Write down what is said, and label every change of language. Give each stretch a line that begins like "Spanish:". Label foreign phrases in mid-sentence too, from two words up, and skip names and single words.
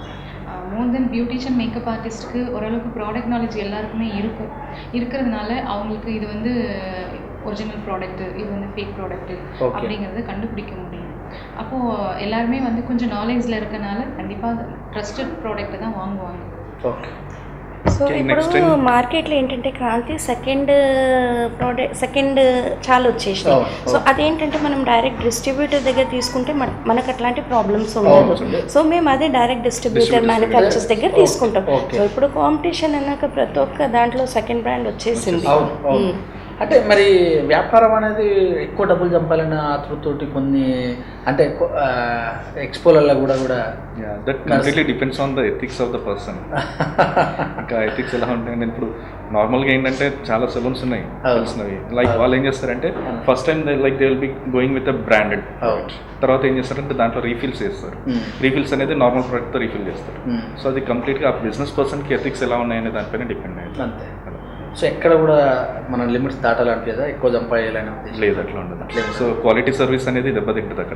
English: more than beautician makeup artistக்கு
Tamil: ஓரளவுக்கு
English: product knowledge
Tamil: எல்லாருக்குமே இருக்கிறதுனால அவங்களுக்கு இது வந்து
English: original productடு,
Tamil: இது வந்து
English: fake productடு
Tamil: அப்படிங்கிறத கண்டுபிடிக்க முடியும். அப்போது எல்லாருமே வந்து கொஞ்சம் நாலேஜில் இருக்கனால கண்டிப்பாக
English: trusted productடை
Tamil: தான் வாங்குவாங்க.
Telugu: ఓకే. సో ఇప్పుడు మార్కెట్లో ఏంటంటే క్రాంతి సెకండ్ చాలా వచ్చేసినాయి. సో అదేంటంటే మనం
English: direct distributor
Telugu: దగ్గర తీసుకుంటే మనకు అట్లాంటి ప్రాబ్లమ్స్ ఉండదు. సో మేము అదే
English: direct distributor manufacturers
Telugu: దగ్గర తీసుకుంటాం. సో ఇప్పుడు కాంపిటీషన్ అన్నాక ప్రతి ఒక్క దాంట్లో
English: second brand
Telugu: వచ్చేసింది. అంటే మరి వ్యాపారం అనేది ఎక్కువ డబ్బులు చంపాలన్న ఆతృతోటి కొన్ని అంటే ఎక్స్పోలలో కూడా
English: That completely depends on the ethics of the person.
Telugu: ఇంకా ఎథిక్స్ ఎలా ఉంటాయంటే ఇప్పుడు నార్మల్గా ఏంటంటే చాలా సెలూన్స్ ఉన్నాయి తెలిసినవి.
English: లైక్
Telugu: వాళ్ళు ఏం చేస్తారంటే
English: first time they will be going with a branded product.
Telugu: తర్వాత ఏం చేస్తారంటే దాంట్లో రీఫిల్స్ చేస్తారు. రీఫిల్స్ అనేది
English: normal productతో
Telugu: రీఫిల్ చేస్తారు. సో అది కంప్లీట్గా ఆ
English: business personకి
Telugu: ఎథిక్స్ ఎలా ఉన్నాయనే దానిపైన డిపెండ్ అయ్యింది. అంతే. సో ఎక్కడ కూడా మన లిమిట్స్ దాటాలంటే ఎక్కువ చంపేయాలని లేదు, అట్లా ఉండదు. సో
English: quality service
Telugu: అనేది దెబ్బతింటుంది అక్కడ.